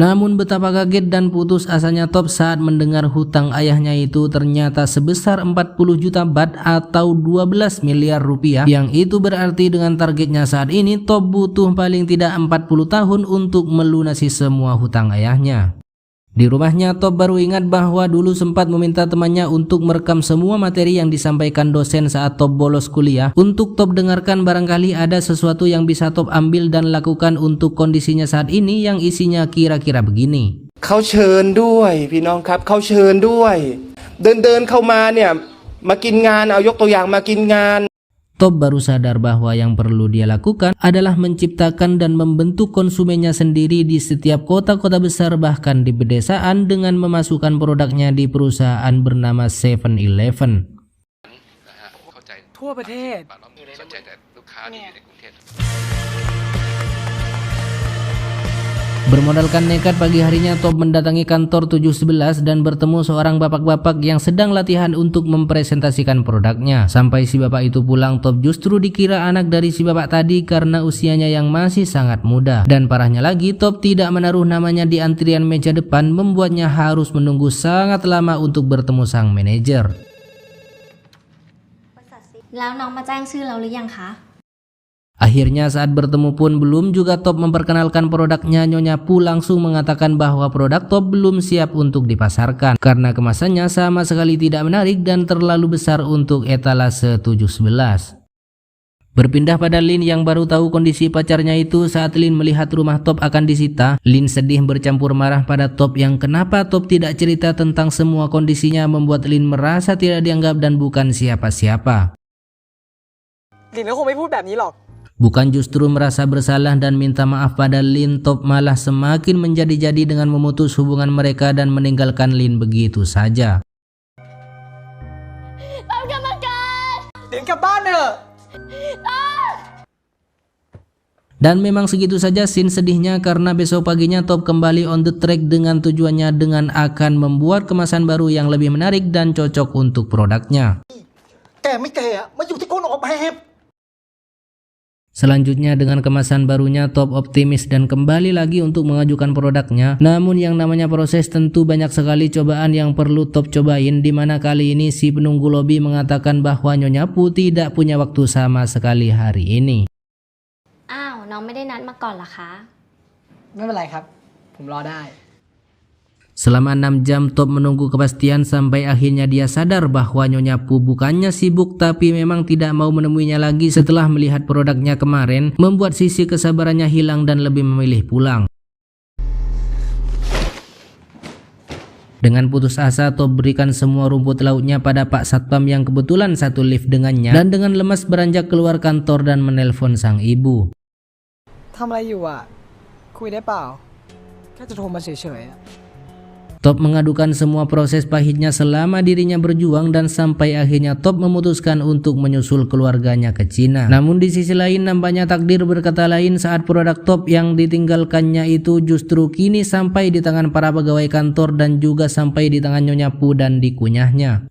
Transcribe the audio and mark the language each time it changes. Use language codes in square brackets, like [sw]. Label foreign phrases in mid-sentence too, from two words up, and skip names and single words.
[id] Namun betapa kaget dan putus asanya Top saat mendengar hutang ayahnya itu ternyata sebesar 40 juta baht atau 12 miliar rupiah, yang itu berarti dengan targetnya saat ini Top butuh paling tidak 40 tahun untuk melunasi semua hutang ayahnya. Di rumahnya, Top baru ingat bahwa dulu sempat meminta temannya untuk merekam semua materi yang disampaikan dosen saat Top bolos kuliah untuk Top dengarkan, barangkali ada sesuatu yang bisa Top ambil dan lakukan untuk kondisinya saat ini, yang isinya kira-kira begini. [th] เขาเชิญด้วยพี่น้องครับเขาเชิญด้วยเดินเข้ามาเนี่ยมากินงานเอายกตัวอย่างมากินงาน [id] Top baru sadar bahwa yang perlu dia lakukan adalah menciptakan dan membentuk konsumennya sendiri di setiap kota-kota besar, bahkan di pedesaan, dengan memasukkan produknya di perusahaan bernama 7-Eleven. [th] ทั่วประเทศ [id] Bermodalkan nekat, pagi harinya Top mendatangi kantor 711 dan bertemu seorang bapak-bapak yang sedang latihan untuk mempresentasikan produknya. Sampai si bapak itu pulang, Top justru dikira anak dari si bapak tadi karena usianya yang masih sangat muda. Dan parahnya lagi, Top tidak menaruh namanya di antrian meja depan, membuatnya harus menunggu sangat lama untuk bertemu sang manajer. [th] แล้วน้องมาแจ้งชื่อเราหรือยังคะ [id] Akhirnya saat bertemu pun belum juga Top memperkenalkan produknya, Nyonya Pu langsung mengatakan bahwa produk Top belum siap untuk dipasarkan karena kemasannya sama sekali tidak menarik dan terlalu besar untuk etalase 711. Berpindah pada Lin yang baru tahu kondisi pacarnya itu. Saat Lin melihat rumah Top akan disita, Lin sedih bercampur marah pada Top yang kenapa Top tidak cerita tentang semua kondisinya, membuat Lin merasa tidak dianggap dan bukan siapa-siapa. [th] ลินก็คงไม่พูดแบบนี้หรอก [id] Bukan justru merasa bersalah dan minta maaf pada Lin, Top malah semakin menjadi-jadi dengan memutus hubungan mereka dan meninggalkan Lin begitu saja. [th] ต้องกรรมการ ลินกลับบ้านเถอะ [id] Dan memang segitu saja scene sedihnya karena besok paginya Top kembali [en] on the track [id] dengan tujuannya dengan akan membuat kemasan baru yang lebih menarik dan cocok untuk produknya. [th] แกไม่แก่มาอยู่ที่โคนออกแบบ [id] Selanjutnya dengan kemasan barunya Top optimis dan kembali lagi untuk mengajukan produknya. Namun yang namanya proses tentu banyak sekali cobaan yang perlu Top cobain, di mana kali ini si penunggu lobi mengatakan bahwa Nyonya Pu tidak punya waktu sama sekali hari ini. [th] อ้าว น้องไม่ได้นัดมาก่อนเหรอคะ ไม่เป็นไรครับ ผมรอได้ [id] Selama 6 jam Top menunggu kepastian sampai akhirnya dia sadar bahwa Nyonya Pu bukannya sibuk tapi memang tidak mau menemuinya lagi setelah melihat produknya kemarin, membuat sisi kesabarannya hilang dan lebih memilih pulang. Dengan putus asa, Top berikan semua rumput lautnya pada Pak Satpam yang kebetulan satu lift dengannya dan dengan lemas beranjak keluar kantor dan menelpon sang ibu. [th] ทำอะไรอยู่อ่ะ คุยได้เปล่า แค่จะโทรมาเฉยๆ [id] Top mengadukan semua proses pahitnya selama dirinya berjuang dan sampai akhirnya Top memutuskan untuk menyusul keluarganya ke Cina. Namun di sisi lain nampaknya takdir berkata lain saat produk Top yang ditinggalkannya itu justru kini sampai di tangan para pegawai kantor dan juga sampai di tangan Nyonya Pu dan dikunyahnya.